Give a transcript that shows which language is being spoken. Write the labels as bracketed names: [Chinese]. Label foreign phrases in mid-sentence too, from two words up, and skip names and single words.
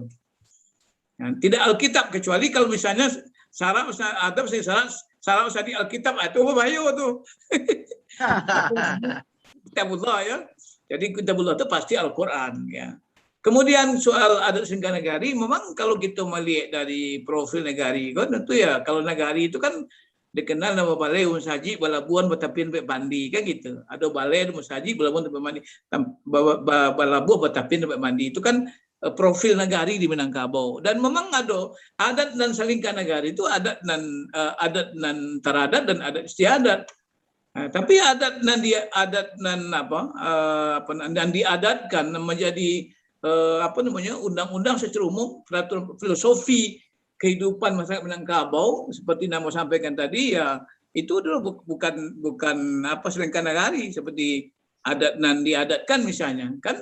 [Indonesian] Nah, tidak Alkitab, kecuali kalau misalnya syarat di Alkitab itu bahaya tuh. Kitabullah ya. Jadi kitabullah itu pasti Al-Quran ya. Kemudian soal adat singga negari, memang kalau kita melihat dari profil negari kan tentu ya, kalau negari itu kan dikenal nama balai musaji balabuan betapin pe mandi kan gitu. Ada balai musaji balabuan pe mandi, balabuan betapin pe mandi itu kan profil negari di Minangkabau. Dan memang ada adat dan salingka negari itu adat dan teradat dan adat istiadat. Nah, tapi adat dan diadatkan menjadi undang-undang secara umum, peraturan filosofi kehidupan masyarakat Minangkabau seperti nama sampaikan tadi ya, itu adalah bukan salingka negari seperti adat dan diadatkan misalnya kan.